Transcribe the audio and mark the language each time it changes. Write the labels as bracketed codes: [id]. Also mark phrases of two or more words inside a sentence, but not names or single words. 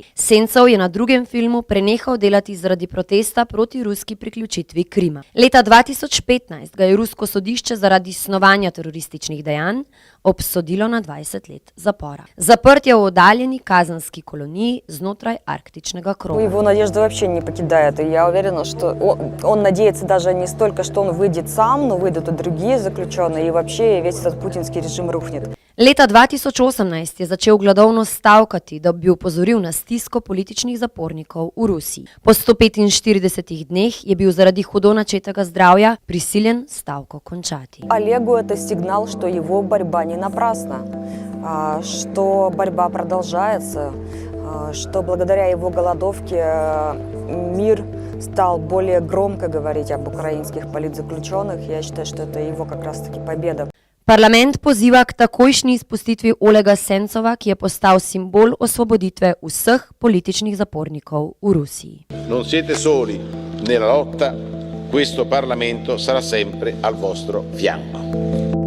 [sl] Sencov je na drugem filmu prenehal delati zaradi protesta proti ruski priključitvi Krima. Leta 2015 ga je rusko sodišče zaradi snovanja terorističnih dejanj obsodilo na 20 let zapora. Zaprt je v oddaljeni kazenski koloniji znotraj arktičnega kroga. [ru] Его надежда вообще не покидает, и я уверена, что он надеется даже не столько, что он выйдет сам, но выйдут и другие заключенные, и вообще весь этот путинский режим рухнет. [sl] Leta 2018 je začel gladovno stavkati, da bi opozoril na stisko političnih zapornikov v Rusiji. Po 145 dneh je bil zaradi hudo načetega zdravja prisiljen stavko končati. [ru] Олегу это сигнал, что его борьба не напрасна, что борьба продолжается, что благодаря его голодовке мир стал более громко говорить об украинских политзаключенных. Я считаю, что это его как раз-таки победа. [sl] Parlament poziva k takojšnji izpustitvi Olega Sencova, ki je postal simbol osvoboditve vseh političnih zapornikov v Rusiji. [it] Non siete soli nella lotta, questo Parlamento sarà sempre al vostro fianco.